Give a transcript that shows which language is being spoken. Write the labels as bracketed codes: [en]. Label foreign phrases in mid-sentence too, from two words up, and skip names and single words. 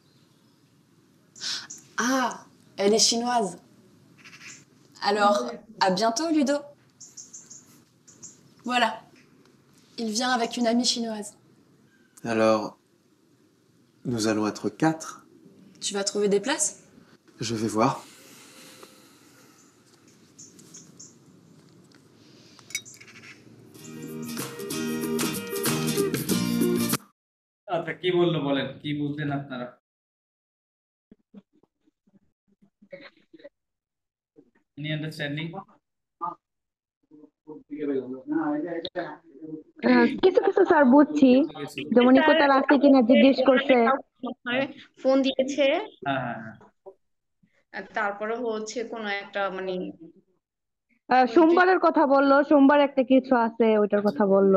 [fr] Ah, elle est chinoise. Alors, à bientôt, Ludo. Voilà. Il vient avec une amie chinoise. Alors, nous allons être 4. Tu vas trouver des places? Je vais voir. [bn] আচ্ছা কি বললো বলেন, কি বুঝলেন আপনারা? [en] Any understanding? [bn] কিছু কিছু স্যার বুঝছি, যেমন ইকোতার আছে কিনা জিজ্ঞেস করছে। ফোন দিয়েছে, হ্যাঁ হ্যাঁ হ্যাঁ, তারপরে হচ্ছে কোন একটা মানে সোমবারের কথা বললো, সোমবার একটা কিছু আছে ওইটার কথা বললো।